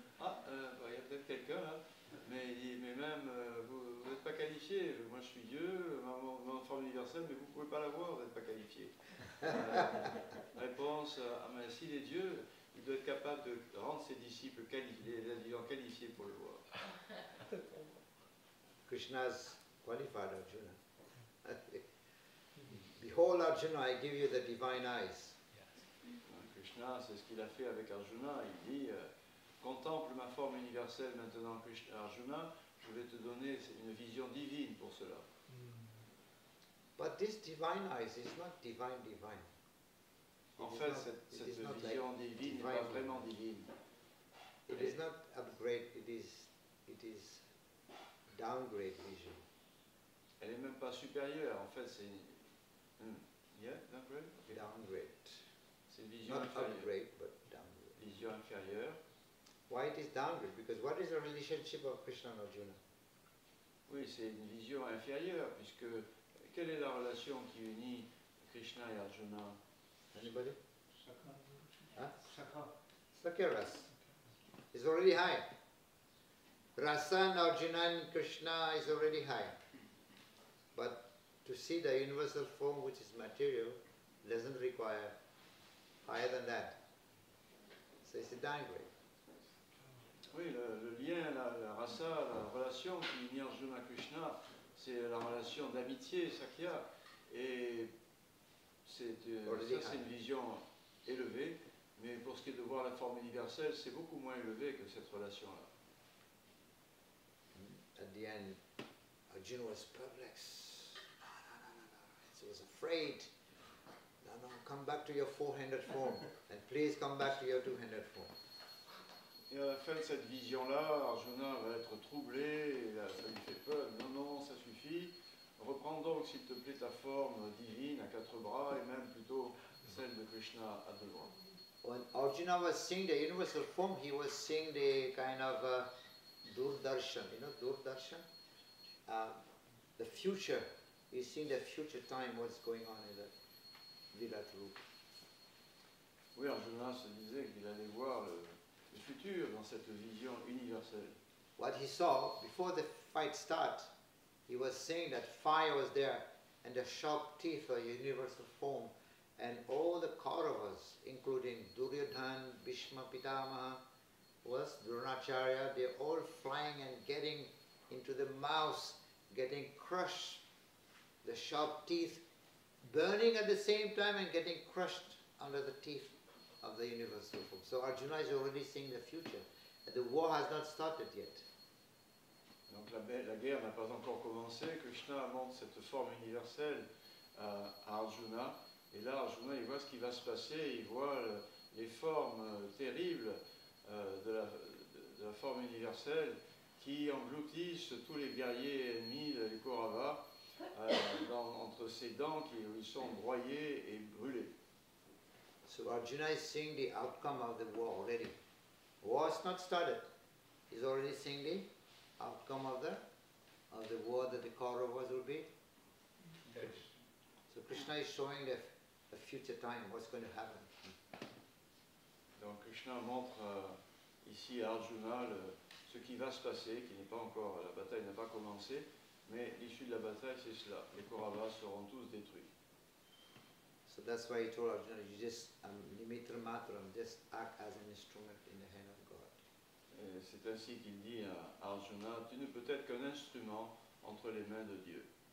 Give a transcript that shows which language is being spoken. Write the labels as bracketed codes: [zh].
[fr] Ah, il y a peut-être quelqu'un là, mais il dit, mais même vous n'êtes pas qualifié. Moi je suis Dieu, ma forme universelle, mais vous ne pouvez pas la voir, vous n'êtes pas qualifié. Réponse, mais s'il est Dieu, il doit être capable de rendre ses disciples qualifiés pour le voir. [en] Krishna's qualified Arjuna. Behold Arjuna, I give you the divine eyes. [fr] Krishna, c'est ce qu'il a fait avec Arjuna. Il dit, contemple ma forme universelle maintenant, Arjuna, je vais te donner une vision divine pour cela. [en] But this divine eyes is not divine. [fr] En fait, cette vision divine n'est pas vraiment divine. [en] It is not upgrade, it is downgrade vision. [fr] Elle n'est même pas supérieure. En fait, c'est [en] yeah, downgrade. Okay. Downgrade. [fr] C'est une vision [en] Not [fr] inférieure. [en] upgrade, but downgrade. [fr] vision inférieure. [en] Why it is downgrade? Because what is the relationship of Krishna and Arjuna? [fr] Oui, c'est une vision inférieure, puisque quelle est la relation qui unit Krishna et Arjuna? [en] Anybody? [sa] Sakha. Huh? Sakha. [en] Sakya Ras. It's already high. Rasa and Arjuna and Krishna is already high. But to see the universal form which is material doesn't require higher than that. So it's a downgrade. [fr] Oui, le lien, la rasa, la relation qui unit Arjuna et Krishna, c'est la relation d'amitié, Sakya. Et ça, c'est une vision élevée, mais pour ce qui est de voir la forme universelle, c'est beaucoup moins élevé que cette relation-là. [en] At the end, Arjuna was perplexed. He was afraid. No, come back to your four-handed form, and please come back to your two-handed form. [fr] Et à la fin de cette vision-là, Arjuna va être troublé, et ça lui fait peur. Non, non, ça suffit. Reprends donc, s'il te plaît, ta forme divine à quatre bras, et même plutôt celle de Krishna à deux bras. [en] When Arjuna was seeing the universal form, he was seeing the kind of Durdarshan, you know, Durdarshan? The future. He's seeing the future time, what's going on in the Virat Rupa. [fr] Oui, Arjuna se disait qu'il allait voir le futur dans cette vision universelle. [en] What he saw, before the fight starts, he was saying that fire was there, and the sharp teeth are universal form, and all the Kauravas, including Duryodhan, Bhishma Pitamaha, was Dronacharya, they're all flying and getting into the mouths, getting crushed, the sharp teeth burning at the same time and getting crushed under the teeth of the universal form. So Arjuna is already seeing the future. The war has not started yet. [fr] Donc la guerre n'a pas encore commencé. Krishna montre cette forme universelle à Arjuna. Et là, Arjuna, il voit ce qui va se passer. Il voit les formes terribles de la forme universelle qui engloutissent tous les guerriers ennemis, les Kauravas, entre ses dents où ils sont broyés et brûlés. [en] So Arjuna is seeing the outcome of the war already. War has not started. He's already seeing the outcome of the war that the Kauravas will be. Yes. So Krishna is showing the future time, what's going to happen. [fr] Donc Krishna montre ici à Arjuna ce qui va se passer, qui n'est pas encore, la bataille n'a pas commencé, mais l'issue de la bataille c'est cela. Les Kauravas seront tous détruits. [en] So that's why he told Arjuna, you just nimitra matram, just act as an instrument in the hand of God. [fr] Et c'est ainsi qu'il dit à Arjuna, tu ne peux être qu'un instrument entre les mains de Dieu.